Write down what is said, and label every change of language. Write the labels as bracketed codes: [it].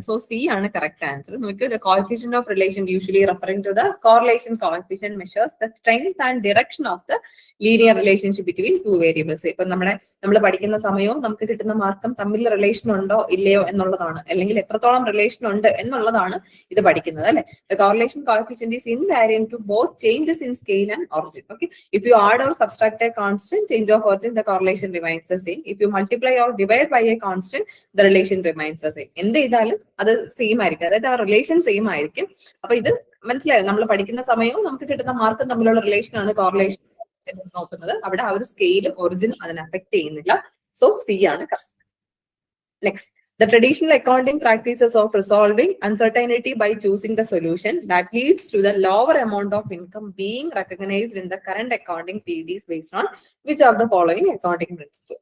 [ml] So C ആണ് correct answer. [en] നോക്കൂ, the coefficient of relation usually referring to the correlation coefficient measures the strength and direction of the linear relationship between two variables. [ml] ഇപ്പൊ നമ്മൾ പഠിക്കുന്ന സമയവും നമുക്ക് കിട്ടുന്ന മാർക്കും തമ്മിൽ റിലേഷൻ ഉണ്ടോ ഇല്ലയോ എന്നുള്ളതാണ്, അല്ലെങ്കിൽ എത്രത്തോളം റിലേഷൻ ഉണ്ട് എന്നുള്ളതാണ് ഇത് പഠിക്കുന്നത്, അല്ലെ? [en] The correlation coefficient is invariant to both changes in scale and origin. Okay, if you add or subtract a constant, change of origin, the correlation remains the same. If you multiply or divide by a constant, the relation remains the same. [ml] എന്ത് ചെയ്താലും അത് same ആയിരിക്കും, അതായത് ആ relation same ആയിരിക്കും. അപ്പൊ ഇത് മനസ്സിലായോ? നമ്മൾ പഠിക്കുന്ന സമയവും നമുക്ക് കിട്ടുന്ന മാർക്കും തമ്മിലുള്ള റിലേഷൻ ആണ് കോറിലേഷൻ നോക്കുന്നത്. അവിടെ ആ ഒരു സ്കെയിലും ഒറിജിനും അതിനെ അഫക്ട് ചെയ്യുന്നില്ല. സോ സി ആണ് correct. [en] Next, the traditional accounting practices of resolving uncertainty by choosing the solution that leads to the lower amount of income being recognized in the current accounting period is based on which of the following accounting principles?